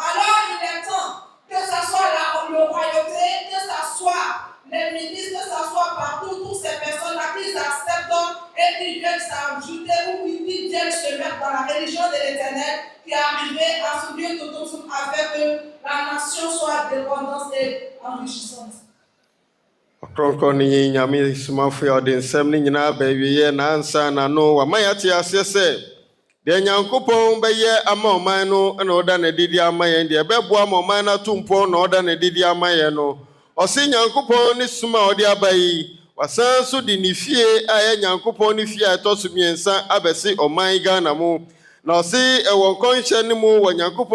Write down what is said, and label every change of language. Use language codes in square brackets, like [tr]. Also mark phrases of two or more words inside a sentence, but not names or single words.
[fr] Alors il est temps que ce soit la royauté, que ce soit les ministres, que ce soit partout, toutes ces personnes-là qui acceptent et qui viennent s'ajouter ou qui viennent se mettre dans la religion de l'Éternel qui est arrivée à Asomdwee Ntonton afin que la nation soit dépendante et enrichissante. [ak] Ɔkrɔnkrɔnyi Nyame Somafo a ɔde nsɛm no nyinaa ba awieɛ na ansa na no wama yɛate aseɛ sɛ deɛ Nyankopɔn bɛyɛ ama ɔman no na ɔda ne didi ama yɛn deɛ ɛbɛboa ma ɔman no ato mpɔn na ɔda ne didi ama yɛn no ɔse Nyankopɔn ne som a ɔde aba yi wasan so de ne fie a ɛyɛ Nyankopɔn ne fie a ɛtɔ so mmiɛnsa abɛse ɔman Ghana mu na ɔse ɛwɔ nkɔnhyɛ no mu wɔ Nyankopɔn